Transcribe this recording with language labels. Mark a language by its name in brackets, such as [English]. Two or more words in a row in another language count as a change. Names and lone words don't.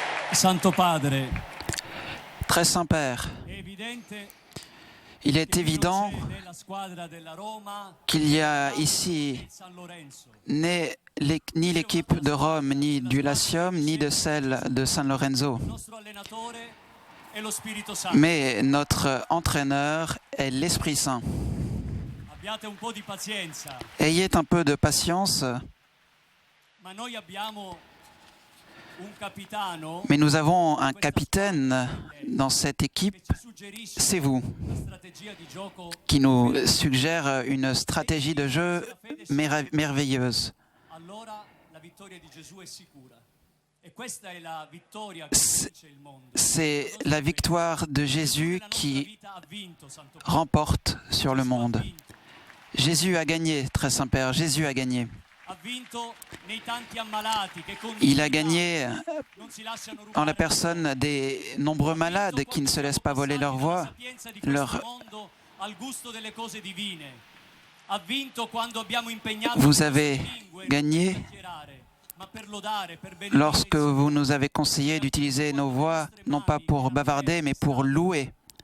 [Italian] Santo Padre, [French] Très Saint Père, [Italian] è evidente [French] il est [Italian] che [French] évident [Italian] non c'è nella squadra della Roma [French] qu'il y a ici [Italian] San Lorenzo. [French] ni l'équipe de Rome, ni du Latium, ni de celle de San Lorenzo. [Italian] Il nostro allenatore è lo Spirito Santo. [French] Mais notre entraîneur est l'Esprit Saint. [Italian] Abbiate un po' di pazienza, [French] Ayez un peu de patience, [Italian] ma noi abbiamo un capitano [French] mais nous avons un capitaine dans cette équipe, [Italian] che ci suggerisce [French] c'est vous, [Italian] una strategia di gioco. [French] qui nous suggère une stratégie de jeu merveilleuse. [Italian] Allora la vittoria di Gesù è sicura. E questa è la vittoria che vince il mondo. [French] C'est la victoire de Jésus [Italian] La nostra [French] qui [Italian] vita ha vinto, Santo Padre. [French] remporte sur le monde. [Italian] Ha vinto. [French] Jésus a gagné, très Saint Père, Jésus a gagné. [Italian] Ha vinto nei tanti ammalati che con [French] Il a gagné [Italian] non si lasciano [French] en [Italian] rubare [French] la personne des nombreux malades qui ne se laissent pas voler leur voix, leur... Vous avez gagné lorsque vous nous avez conseillé d'utiliser nos voix, non pas pour bavarder, mais pour louer.